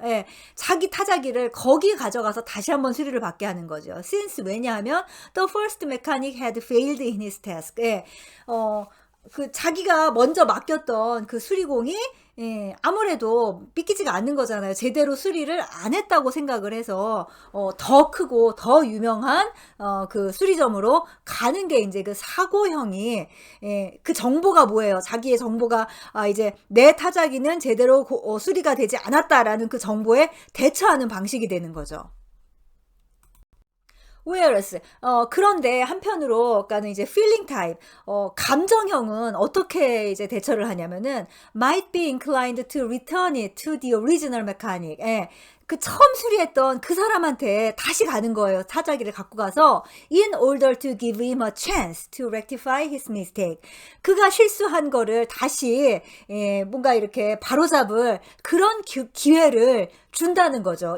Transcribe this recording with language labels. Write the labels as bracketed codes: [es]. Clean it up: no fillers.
[ko] 예, 자기 타자기를 거기 가져가서 다시 한번 수리를 받게 하는 거죠. [en] Since [ko] 왜냐하면 [en] the first mechanic had failed in his task. [ko] 예, 그 자기가 먼저 맡겼던 그 수리공이 예, 아무래도 믿기지가 않는 거잖아요. 제대로 수리를 안 했다고 생각을 해서 더 크고 더 유명한 그 수리점으로 가는 게 이제 그 사고형이 예, 그 정보가 뭐예요? 자기의 정보가 이제 내 타자기는 제대로 수리가 되지 않았다라는 그 정보에 대처하는 방식이 되는 거죠. [en] Whereas [ko] 그런데 한편으로 그러니까는 이제 feeling type 감정형은 어떻게 이제 대처를 하냐면은 [en] might be inclined to return it to the original mechanic. [ko] 예. 그 처음 수리했던 그 사람한테 다시 가는 거예요. 타자기를 갖고 가서 [en] in order to give him a chance to rectify his mistake. [ko] 그가 실수한 거를 다시 예, 뭔가 이렇게 바로잡을 그런 기회를 준다는 거죠.